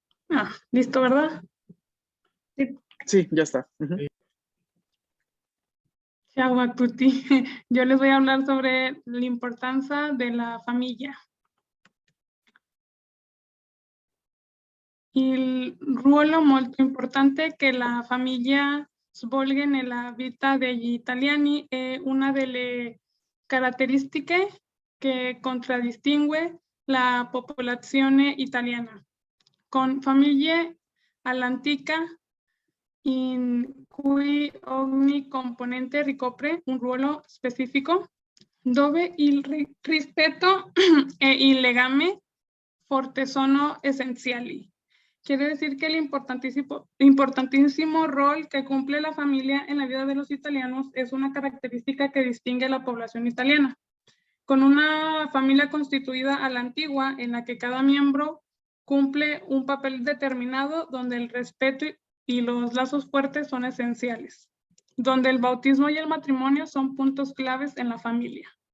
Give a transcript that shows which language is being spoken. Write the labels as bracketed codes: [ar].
[es] Ah, listo, ¿verdad? Sí. Sí, ya está. Uh-huh. [it] Ciao a tutti. [es] Yo les voy a hablar sobre la importancia de la familia. [it] Il ruolo molto importante che la famiglia svolge nella vita degli italiani è una delle caratteristiche che contraddistingue la popolazione italiana, con famiglie all'antica in cui ogni componente ricopre un ruolo specifico, dove il rispetto e il legame forte sono essenziali. [es] Quiere decir que el importantísimo rol que cumple la familia en la vida de los italianos es una característica que distingue a la población italiana. Con una familia constituida a la antigua, en la que cada miembro cumple un papel determinado, donde el respeto y los lazos fuertes son esenciales, donde el bautismo y el matrimonio son puntos claves en la familia.